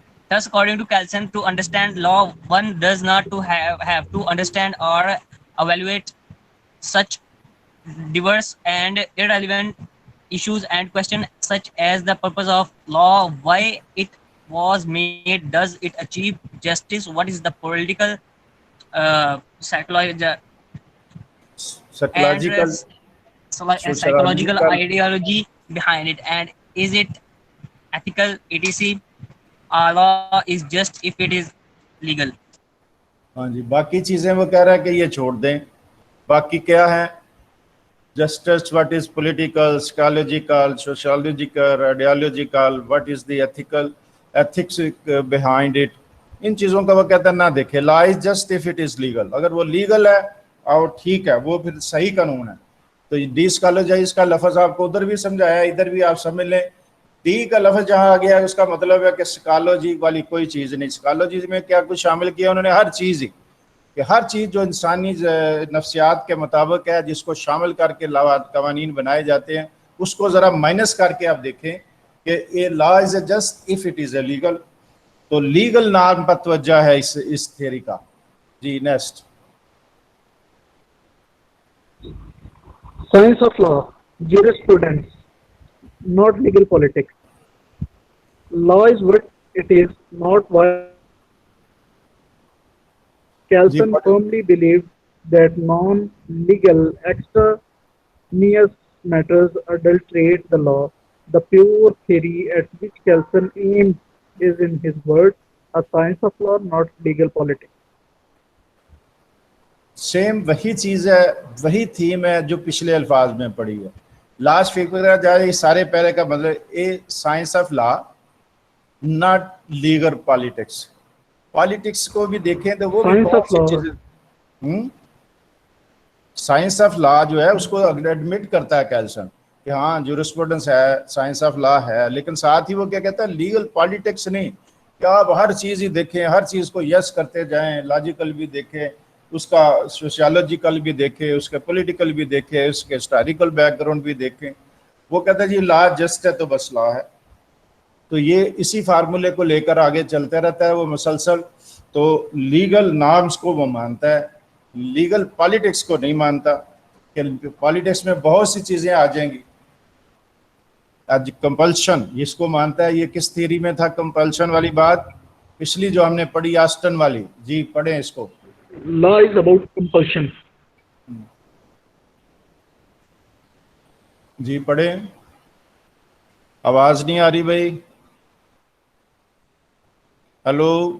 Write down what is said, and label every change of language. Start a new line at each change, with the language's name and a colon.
English: Thus, according to Kelsen, to understand law, one does not to have to understand or evaluate such diverse and irrelevant issues and questions such as the purpose of law, why it was made, does it achieve justice, what is the political, psychological, and psychological psychological sociological. ideology behind it, and is it ethical, etc. Law is just if it is legal.
Urdu: ہاں جی, باقی چیزیں وہ کہہ رہا ہے کہ یہ چھوڑ دیں. باقی کیا ہے؟
English: Justice, what is political, psychological, sociological, ideological, what is the ethical, ethics behind it.
Urdu: ان چیزوں کا وہ کہتا ہے نہ دیکھے.
English: Law is just if it is legal.
Urdu: اگر وہ لیگل ہے اور ٹھیک ہے, وہ پھر صحیح قانون ہے. تو ڈی اسکالوجائز کا لفظ آپ کو ادھر بھی سمجھایا, ادھر بھی آپ سمجھ لیں. ڈی کا لفظ جہاں آ گیا ہے اس کا مطلب ہے کہ سائیکالوجی والی کوئی چیز نہیں. سائیکالوجی میں کیا کچھ شامل کیا انہوں نے؟ ہر چیز ہی, کہ ہر چیز جو انسانی نفسیات کے مطابق ہے, جس کو شامل کر کے قوانین بنائے جاتے ہیں, اس کو ذرا مائنس کر کے آپ دیکھیں کہ یہ
English: Law is a just if it is a legal.
Urdu: تو لیگل نارم پر توجہ ہے اس تھیوری کا. جی next.
English: science of law, jurisprudence, not legal politics. Law is what it is, not why. Kelsen firmly believed that non-legal extraneous matters adulterate the law. The pure theory at which Kelsen aimed is, in his words, a science of law, not legal politics.
Urdu: Same وہی چیز ہے, وہی theme ہے جو پچھلے الفاظ میں پڑھی ہے. لاسٹ فکر جائے یہ سارے پہلے کا مطلب
English: A science of law not legal politics.
Urdu: Politics کو بھی دیکھیں تو وہ بھی بہت سی چیزیں. سائنس آف لا جو ہے اس کو ایڈمٹ کرتا ہے کیلسن کہ ہاں جورسپروڈنس ہے, سائنس آف لا ہے, لیکن ساتھ ہی وہ کیا کہتا ہے؟ لیگل پالیٹکس نہیں کہ آپ ہر چیز ہی دیکھیں, ہر چیز کو یس کرتے جائیں, لاجیکل بھی دیکھیں, اس کا سوشیالوجیکل بھی دیکھیں, اس کے پولیٹیکل بھی دیکھیں, اس کے ہسٹوریکل بیک گراؤنڈ بھی دیکھیں. وہ کہتا ہے جی لا جسٹ ہے تو بس لا ہے. تو یہ اسی فارمولے کو لے کر آگے چلتے رہتا ہے وہ مسلسل. تو لیگل نارمز کو وہ مانتا ہے, لیگل پالیٹکس کو نہیں مانتا. کہ پالیٹکس میں بہت سی چیزیں آ جائیں گی. آج کمپلشن اس کو مانتا ہے. یہ کس تھیوری میں تھا کمپلشن والی بات؟ پچھلی جو ہم نے پڑھی آسٹن والی. جی پڑھیں اس کو.
English: Law is about compulsion.
Urdu: جی پڑھیں. آواز نہیں آ رہی بھائی. ہلو.